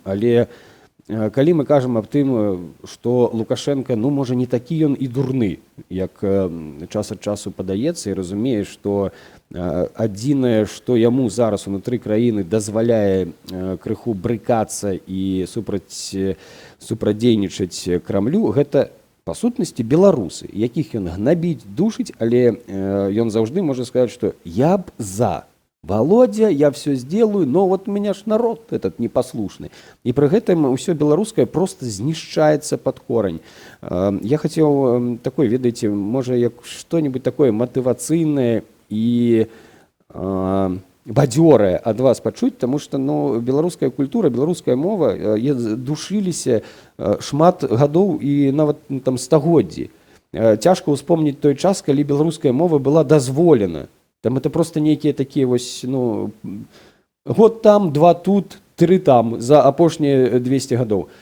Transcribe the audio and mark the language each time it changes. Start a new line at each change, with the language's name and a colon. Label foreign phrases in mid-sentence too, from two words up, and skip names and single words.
Belarusian: Але калі мы кажам аб тым, што Лукашенко, ну можа не такі ён і дурны, як час ад часу падаецца, і разумее, што адзінае, што яму зараз унутры краіны дазваляе крыху брыкацца і супрадзейнічаць Крамлю, гэта па сутнасці беларусы, якіх ён гнабіць, душыць, але ён заўжды можа сказаць, што я б за.
Russian: Володя, я все сделаю, но вот у меня ж народ этот непослушный. И при этом все белорусское просто знішчаецца под корень. Я хотел такой, ведаеце, может, что-нибудь такое мотивационное и
Belarusian: бадзёрае ад вас пачуць,
Russian: потому что
Belarusian: беларуская культура, беларуская мова душыліся шмат гадоў і нават там стагоддзі. Цяжка ўспомніць той час, калі беларуская мова была дазволена. Там это просто нейкія такія вось, год там, 2 тут, 3 там за апошнія 200 гадоў.